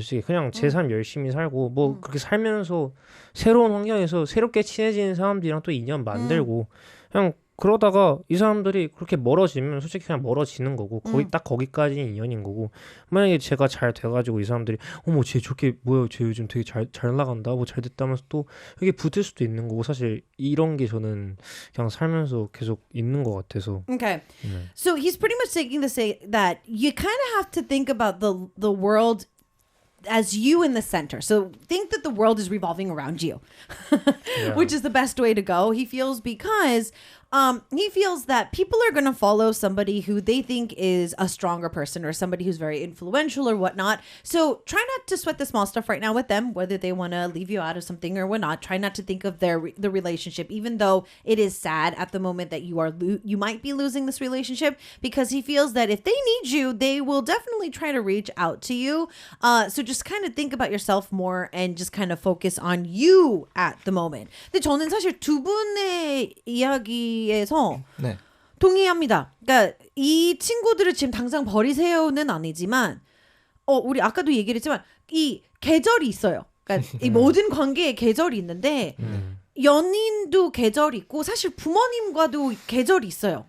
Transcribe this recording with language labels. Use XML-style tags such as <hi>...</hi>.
<ko>솔직히 그냥 제 삶 열심히 살고 뭐 그렇게 살면서 새로운 환경에서 새롭게 친해지는 사람들이랑 또 인연 만들고 그냥 그러다가 이 사람들이 그렇게 멀어지면 솔직히 그냥 멀어지는 거고 거기 딱 거기까지 인연인 거고 만약에 제가 잘 돼가지고 이 사람들이 어머 쟤 저렇게 뭐야 쟤 요즘 되게 잘 나간다 뭐 잘 됐다면서 또 이게 붙을 수도 있는 거고 사실 이런 게 저는 그냥 살면서 계속 있는 것 같아서</ko> <en>Okay. So he's pretty much taking to say that you kind of have to think about the world as you in the center. So think that the world is revolving around you, which is the best way to go. He feels because he feels that people are going to follow somebody who they think is a stronger person or somebody who's very influential or whatnot. So try not to sweat the small stuff right now with them, whether they want to leave you out of something or whatnot. Try not to think of the relationship, even though it is sad at the moment that you might be losing this relationship, because he feels that if they need you, they will definitely try to reach out to you. So just kind of think about yourself more and just kind of focus on you at the moment.</en> <ko>근데 저는 사실 두 분의 이야기에서 네. 동의합니다. 그러니까 이 친구들을 지금 당장 버리세요는 아니지만 우리 아까도 얘기를 했지만 이 계절이 있어요. 그러니까 이 모든 관계에 계절이 있는데 연인도 계절이 있고 사실 부모님과도 계절이 있어요.</ko>